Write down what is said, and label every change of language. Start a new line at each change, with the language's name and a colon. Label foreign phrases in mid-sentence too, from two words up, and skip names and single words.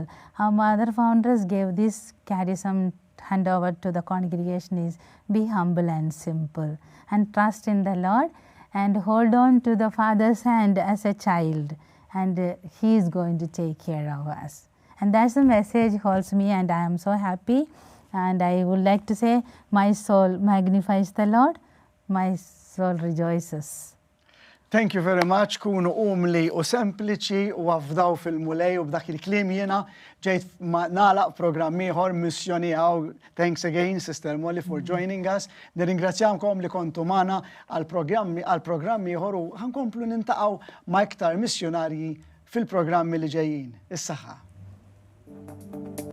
English: Our mother founders gave this charism handover to the congregation is be humble and simple, and trust in the Lord, and hold on to the Father's hand as a child. And He is going to take care of us. And that's the message holds me, and I am so happy. And I would like to say, my soul magnifies the Lord, my soul rejoices. Thank you very much.
Maltese: Kunu umli u sempliċi u għafdaw fil-mulej u b'dak il-klim jena ġejt nalaq programm ieħor Missjoni Hawn.
English: Thanks again, Sister Molly, for joining us.
Maltese: Nirringrazzjamkom li kontu magħna għal-programm ieħor u ħankomplu nintaqgħu ma' iktar missjonarji fil-programmi li ġejjin. Is-saħħa.